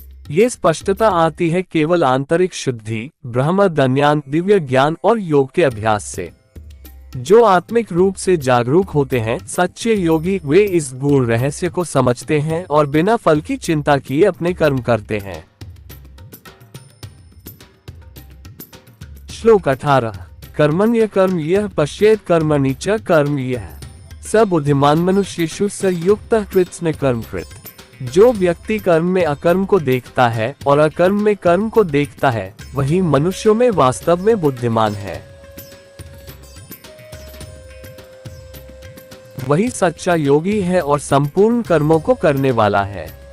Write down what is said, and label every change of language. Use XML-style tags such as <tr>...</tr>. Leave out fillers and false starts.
<hi>ये स्पष्टता आती है केवल आंतरिक शुद्धि, ब्रह्म ज्ञान, दिव्य ज्ञान और योग के अभ्यास से। जो आत्मिक रूप से जागरूक होते हैं, सच्चे योगी, वे इस गूढ़ रहस्य को समझते हैं और बिना फल की चिंता किए अपने कर्म करते हैं। श्लोक 18।</hi> <sa>कर्मण्य कर्म यः पश्येत् कर्मणि च कर्म यः स बुद्धिमान मनुष्येषु स युक्तः कृत्स्न कर्म कृत्।</sa> <hi>जो व्यक्ति कर्म में अकर्म को देखता है और अकर्म में कर्म को देखता है, वही मनुष्यों में वास्तव में बुद्धिमान है। वही सच्चा योगी है और संपूर्ण कर्मों को करने वाला है।</hi>